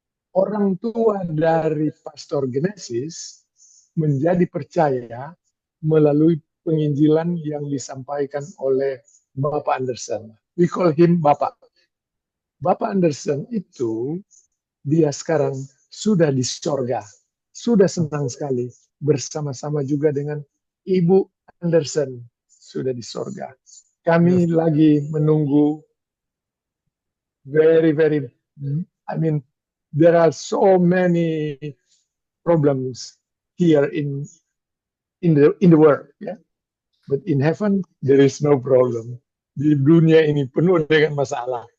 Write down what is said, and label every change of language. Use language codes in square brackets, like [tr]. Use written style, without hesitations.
[id] Orang tua dari Pastor Genesis menjadi percaya melalui penginjilan yang disampaikan oleh Bapak Anderson. [en] We call him Bapak. [id] Bapak Anderson itu, dia sekarang sudah di sorga. Sudah senang sekali bersama-sama juga dengan Ibu Anderson sudah di sorga. Kami lagi menunggu [en] very, I mean, there are so many problems here in the world, yeah. But in heaven there is no problem. [id] Di dunia ini penuh dengan masalah.